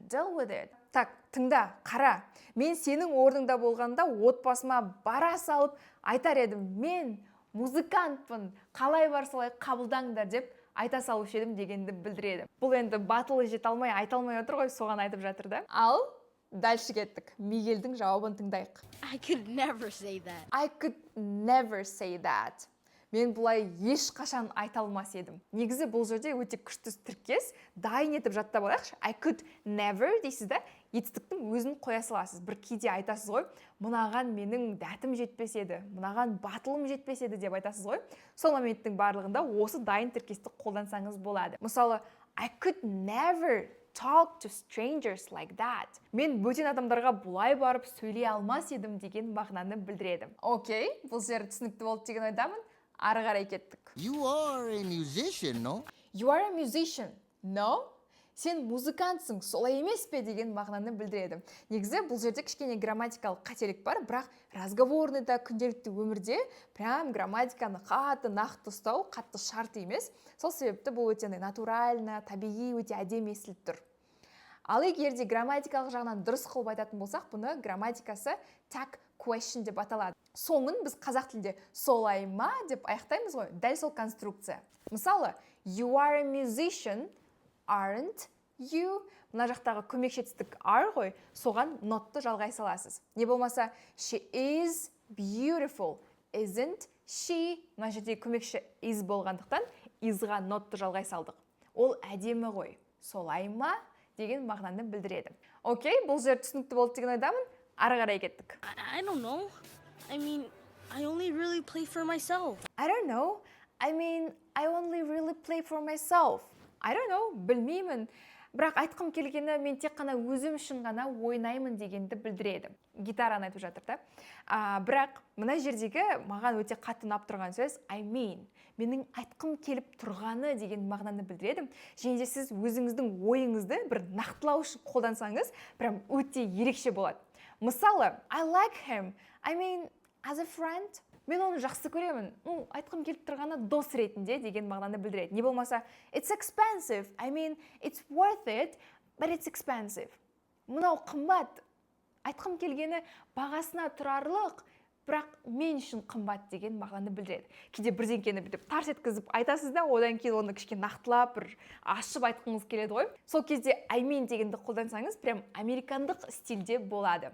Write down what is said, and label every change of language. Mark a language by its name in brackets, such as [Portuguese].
[English] Deal with it. [Kazakh] Так, тыңда, қара. Мен сенің орныңда болғанда отбасыма бара салып айтар едім. Мен музыкантпын, қалай бар солай қабылдаңдар деп айта салушы едім дегенді білдіреді. Бұл енді батылы жете алмай, айта алмай отыр ғой, соған айтып жатыр да. Ал дальше кеттік. Мигельдің жауабын тыңдайық. [English] I could never say that. I could never say that. [Kazakh] Мен бұлай ешқашан айта алмас едім. Негізі бұл жерде өте күшті тіркес, дайын етіп жаттап алайықшы. [English] I could never [Kazakh] дейсіз да, етістіктің өзін қоя саласыз. Бір кейде айтасыз ғой, мынаған менің дәтім жетпес еді, мынаған батылым жетпес еді деп айтасыз ғой. Сол моменттің барлығында осы дайын тіркесті қолдансаңыз болады. [English] Мысалы, I could never talk to strangers like that. [Kazakh] Мен бөтен адамдарға бұлай барып сөйлей алмас едім деген мағынаны білдіреді. Окей, бұл жер түсінікті болды деген ойдамын. Ары қарай кеттік. [English] You are a musician, no? You are a musician, no? [Kazakh] Сен музыкантсың, солай емес пе деген мағынаны білдіреді. Негізі бұл жерде кішкене грамматикалық қателік бар, бірақ разговорныйда, күнделікті өмірде прям грамматиканы қатты нақты ұстау қатты шарт емес. Сол себепті бұл өте натуральны, табиғи, өте әдемі естіліп тұр. Ал егер де грамматикалық жағынан дұрыс қылып айтатын болсақ, бұны грамматикасы tag question деп аталады. Соңын біз қазақ тілінде солай ма деп аяқтаймыз ғой, дәл сол конструкция. [English] Мысалы, you are a musician, aren't you? [Kazakh] Мына жақтағы көмекші етістік are ғой, соған notты жалғай саласыз. [English] Не болмаса, she is beautiful, isn't she? [Kazakh] Мына жерде көмекші is болғандықтан isға notты жалғай салдық. Ол әдемі ғой, солай ма деген мағынаны білдіреді. Окей, бұл жер түсінікті болды деген ойдамын. Ары қарай кеттік. [English] I don't know. I mean, I only really play for myself. I don't know. I mean, I only really play for myself. I don't know. [Kazakh] Білмеймін. Бірақ айтқым келгені мен тек қана өзім үшін ғана ойнаймын дегенді білдіреді. Гитараны айтып жатыр да. Бірақ мына жердегі маған өте қатты ұнап тұрған сөз I mean. Менің айтқым келіп тұрғаны деген мағынаны білдіреді. Және де сіз өзіңіздің ойыңызды бір нақтылау үшін қолдансаңыз, прям өте ерекше болады. [English] Мысалы, I like him. I mean, as a friend. [Kazakh] Мен оны жақсы көремін. Айтқым келіп тұрғаны дос ретінде деген мағынаны білдіреді. Не болмаса, [English] it's expensive. I mean, it's worth it, but it's expensive. [Kazakh] Мынау қымбат. Айтқым келгені бағасына тұрарлық, бірақ мен үшін қымбат деген мағынаны білдіреді. Кейде бірдеңкені бүйтіп тарс еткізіп айтасыз да, одан кейін оны кішкене нақтылап, бір ашып айтқыңыз келеді ғой. Сол кезде I mean дегенді қолдансаңыз, прям американдық стильде болады.